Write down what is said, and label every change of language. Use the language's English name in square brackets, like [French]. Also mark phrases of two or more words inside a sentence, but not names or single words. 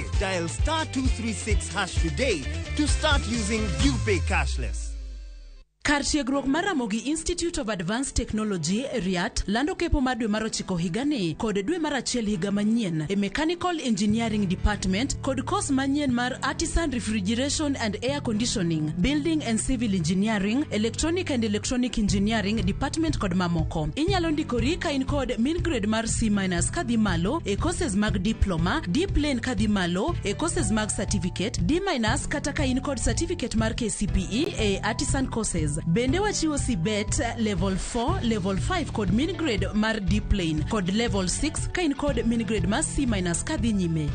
[English] Dial *236# today to start using ViewPay cashless. [Luo (Kenya and Tanzania)] Kar tiegruok mar Ramogi Institute of Advanced Technology RIAT lando kepo mar dwe mar 9 higani kod dwe mar 1 higa manyien e Mechanical Engineering Department kod course manyien mar Artisan Refrigeration and Air Conditioning, Building and Civil Engineering, Electronic and Electronic Engineering Department kod mamoko. Inyalo ndikori ka in kod [English] min grade [Luo (Kenya and Tanzania)] mar C- kadhi malo e courses mag diploma, D-plane kadhi malo e courses mag certificate, D- kata ka in kod certificate mar KCPE e [English] artisan courses. [Luo (Kenya and Tanzania)] Stars. Bende wachiwo Cbet level 4, level 5 kod [English] min grade [Luo (Kenya and Tanzania)] mar D plane kod level 6 kain kod min grade mar C- kadhi nyime.